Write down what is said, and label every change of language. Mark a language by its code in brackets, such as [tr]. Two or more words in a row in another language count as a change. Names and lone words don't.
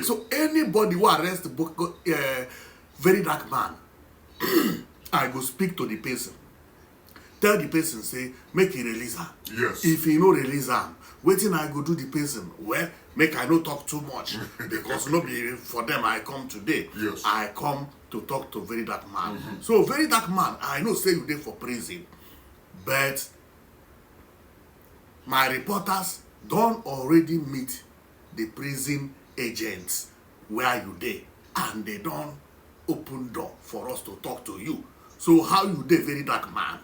[pcm] So anybody who arrest Verydarkman, I go speak to the person. Tell the person, say, make he release her. Yes. If he no release her, waiting I go do the person. Well, make I no talk too much. Because no be for them I come today. Yes. I come to talk to Verydarkman. So Verydarkman, I know say you there for prison. But my reporters don't already meet the prison agents where you there, and they don't open door for us to talk to you. So how you there, Verydarkman?